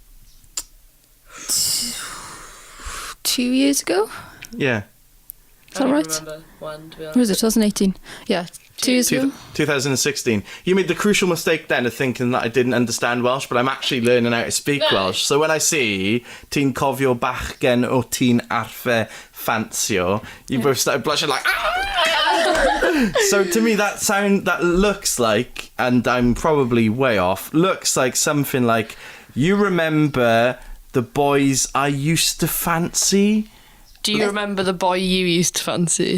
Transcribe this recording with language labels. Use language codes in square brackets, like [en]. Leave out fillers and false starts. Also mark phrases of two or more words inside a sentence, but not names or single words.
[en] 2 years ago? Yeah. Is that right? I don't remember when, to be honest. Or is it 2018? Yeah, 2 years ago. 2016. You made the crucial mistake then of thinking that I didn't understand Welsh, but I'm actually learning how to speak No. Welsh. So when I see [cy] ti'n cofio bachgen o ti'n arfer fansio, [en] you both started blushing like, ah! So to me that looks like, and I'm probably way off, looks like something like, you remember the boys I used to fancy? Do you remember the boy you used to fancy?